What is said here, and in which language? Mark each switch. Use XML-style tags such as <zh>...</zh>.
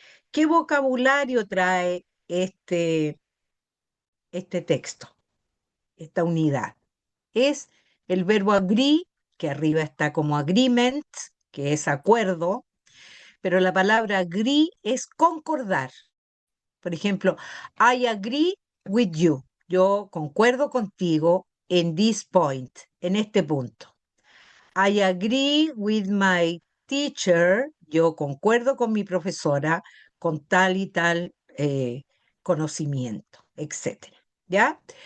<es>¿Qué vocabulario trae este texto, esta unidad? Es el verbo agree, que arriba está como agreement, que es acuerdo, pero la palabra agree es concordar. Por ejemplo,</es> <en>I agree with you.</en> <es>Yo concuerdo contigo en</es> <en>this point,</en> <es>en este punto.</es> <en>I agree with my teacher.</en> <es>Yo concuerdo con mi profesora con tal y tal conocimiento, etcétera. ¿Ya?</es>